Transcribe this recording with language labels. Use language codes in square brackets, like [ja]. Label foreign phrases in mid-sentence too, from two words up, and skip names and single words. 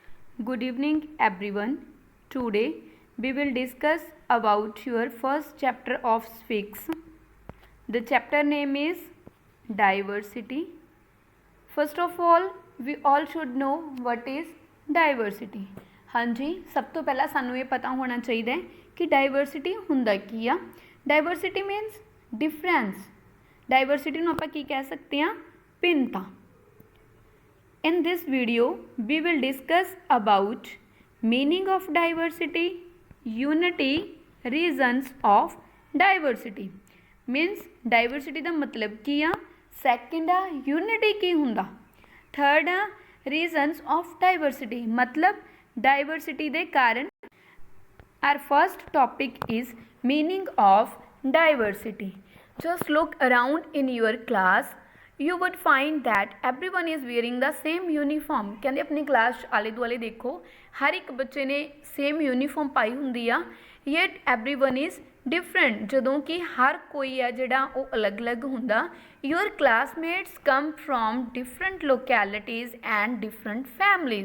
[en] Good evening everyone. Today we will discuss about your first chapter of civics. The chapter name is diversity. First of all, we all should know what is diversity. [pa] ਹਾਂ ਜੀ, ਸਭ ਤੋਂ ਪਹਿਲਾ ਸਾਨੂੰ ਇਹ ਪਤਾ ਹੋਣਾ ਚਾਹੀਦਾ ਕਿ ਡਾਇਵਰਸਿਟੀ ਹੁੰਦਾ ਕੀ ਆ. [en] diversity means difference. [pa] ਡਾਇਵਰਸਿਟੀ ਨੂੰ ਆਪਾਂ ਕੀ ਕਹਿ ਸਕਦੇ ਹਾਂ? भिन्नता. [en] In this video, we will discuss about meaning of diversity, unity, reasons of diversity. Means diversity [pa] ਦਾ मतलब ਕੀ ਆ? Second ਆ unity ਕੀ ਹੁੰਦਾ? [en] Third ਆ reasons of diversity मतलब diversity [pa] ਦੇ ਕਾਰਨ. [en] Our first topic is meaning of diversity. Just look around in your class. You would find that everyone is wearing the same uniform. [pa] ਕਹਿੰਦੇ ਆਪਣੀ ਕਲਾਸ ਆਲੇ ਦੁਆਲੇ ਦੇਖੋ, ਹਰ ਇੱਕ ਬੱਚੇ ਨੇ [en] same uniform [pa] ਪਾਈ ਹੋਂਗੀ ਆ. [en] yet everyone is different. [pa] ਜਦੋਂ ਕਿ ਹਰ ਕੋਈ ਹੈ ਜਿਹੜਾ ਉਹ ਅਲੱਗ ਅਲੱਗ ਹੁੰਦਾ. [en] your classmates come from different localities and different families.